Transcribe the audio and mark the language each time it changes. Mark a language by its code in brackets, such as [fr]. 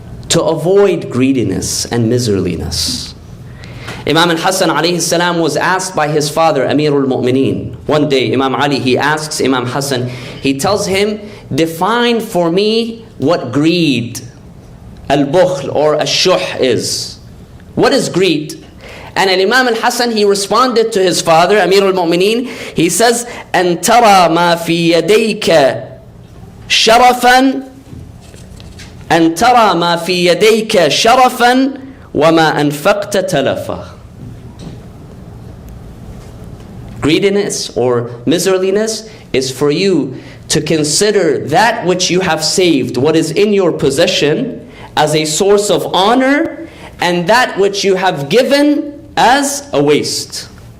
[en] To avoid greediness and miserliness. Imam Hasan alayhi salam was asked by his father, Amirul Mu'mineen. One day, Imam Ali, he asks Imam Hasan, he tells him, define for me what greed, al-bukhl or al-shuh is. What is greed? And Imam al-Hasan, he responded to his father, Amirul Mu'mineen, he says, [ar] أن ترى ما في يديك شرفا أن ترى ما في يديك شرفا وَمَا أَنْفَقْتَ تَلَفًا. [en] Greediness or miserliness is for you to consider that which you have saved, what is in your possession, as a source of honor, and that which you have given as a waste.